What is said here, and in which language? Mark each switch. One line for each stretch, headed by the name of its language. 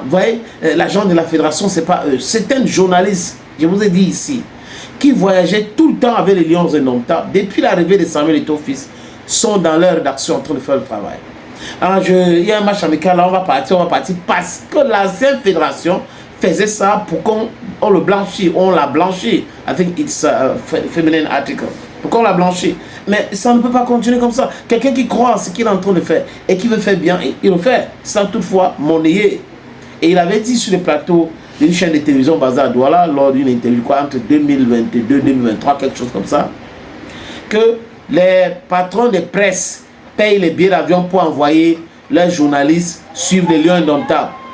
French: Vous voyez, l'agent de la fédération, ce n'est pas eux. C'est un journaliste, je vous ai dit ici, qui voyageait tout le temps avec les Lions indomptables. Depuis l'arrivée de Samuel Eto'o-Fils, sont dans leur rédaction en train de faire le travail. Alors, il y a un match amical, là, on va partir parce que l'ancienne fédération faisait ça pour qu'on le blanchit, on l'a blanchi.
English: I think it's a feminine article.
French: Pour qu'on l'a blanchi. Mais ça ne peut pas continuer comme ça. Quelqu'un qui croit en ce qu'il est en train de faire et qui veut faire bien, il le fait, sans toutefois monnayer. Et il avait dit sur le plateau d'une chaîne de télévision basée à Douala, lors d'une interview entre 2022 et 2023, quelque chose comme ça, que les patrons de presse payent les billets d'avion pour envoyer leurs journalistes suivre les Lions indomptables.